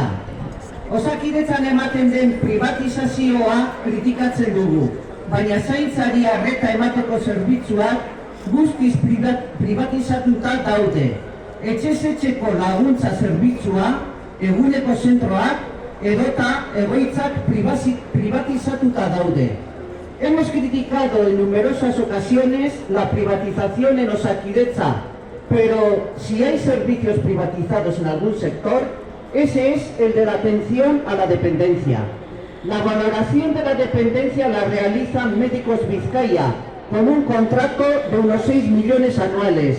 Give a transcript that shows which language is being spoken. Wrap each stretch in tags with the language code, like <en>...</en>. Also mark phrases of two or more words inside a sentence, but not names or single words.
<eu>Osakidetzan ematen den privatizazioa kritikatzen dugu, baina zaintzari arreta emateko zerbitzuak guztiz privatizatuta daude. Etxez-etxeko laguntza zerbitzua, eguneko zentroak edota egoitzak privatizatuta daude.</eu> <es>Hemos criticado en numerosas ocasiones la privatización en Osakidetza, pero si hay servicios privatizados en algún sector, ese es el de la atención a la dependencia. La valoración de la dependencia la realizan Médicos Vizcaya, con un contrato de unos 6 millones anuales.</es>